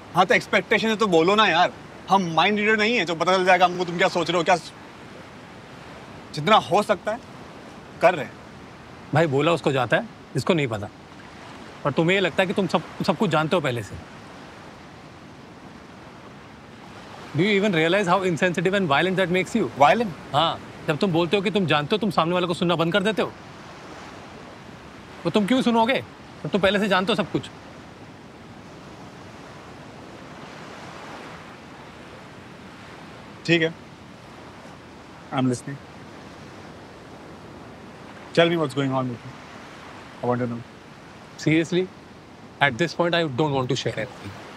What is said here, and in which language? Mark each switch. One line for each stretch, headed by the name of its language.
Hindi: हाँ तो एक्सपेक्टेशन है तो बोलो ना यार। हम माइंड रीडर नहीं है जो पता चल जाएगा हमको तुम क्या सोच रहे हो, क्या जितना हो सकता है कर रहे हैं। भाई बोला उसको जाता है, इसको नहीं पता। और तुम्हें ये लगता है कि तुम सब कुछ जानते हो पहले से।
English: Do you even realize how insensitive and violent that makes you? Violent?
Hindi: हाँ, जब तुम बोलते हो कि तुम जानते हो, तुम सामने वाले को सुनना बंद कर देते हो। तो तुम क्यों सुनोगे? जब तुम पहले से जानते हो सब कुछ। ठीक है,
English: I'm listening. Tell me what's going on with you. I want to know. Seriously, at this point, I don't want to share anything.